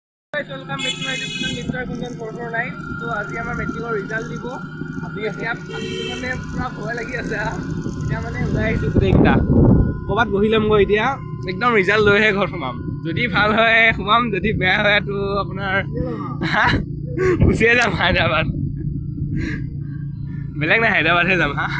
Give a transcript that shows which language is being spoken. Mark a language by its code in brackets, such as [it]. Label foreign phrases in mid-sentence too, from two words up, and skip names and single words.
[en] welcome back to my channel [as] मिस्टर कुंदन 449 तो আজি আমাৰ মেট্ৰিকৰ ৰিজাল্ট দিব আপুনি এতিয়া মানে পুৰা ভয় লাগি আছে এতিয়া মানে ওলাই আহিছো গোটেইটা ক'বাত বহিলাম গৈ এতিয়া একদম ৰিজাল্ট লৈহে ঘৰ সোমাম যদি ভাল হয় সোমাম যদি বেয়া হয় তো আপোনাৰ গুচিয়ে যাম হায়দৰাবাদ বেলেগ নাই হায়দৰাবাদহে যাম